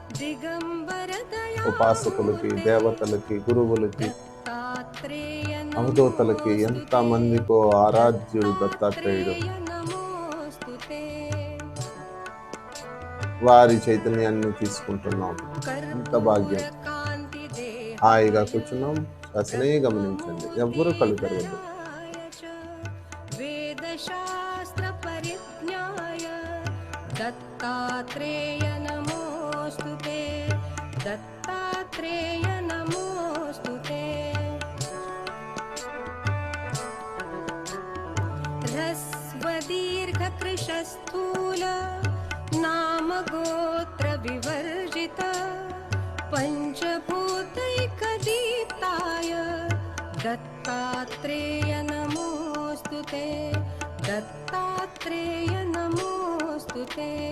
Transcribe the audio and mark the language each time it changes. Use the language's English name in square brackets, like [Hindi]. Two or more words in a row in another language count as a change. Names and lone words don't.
[Telugu] ఉపాసకులకి, దేవతలకి, గురువులకి, అవధూతలకి ఎంత మందికో ఆరాధ్యుడు దత్తాత్రేయుడు. వారి చైతన్యాన్ని తీసుకుంటున్నాం, ఎంత భాగ్యం! హాయిగా కూర్చున్నాం, శ్వాసనే గమనించండి. ఎవ్వరూ కళ్ళు తెరవద్దు. [Sanskrit] दत्तात्रेय नमोस्तुते, दत्तात्रेय नमोस्तुते। ह्रस्व दीर्घ कृशस्थूल नाम गोत्र विवर्जित, पंचभूतैकदीप्ताय दत्तात्रेय नमोस्तुते, दत्तात्रेय नमोस्तुते।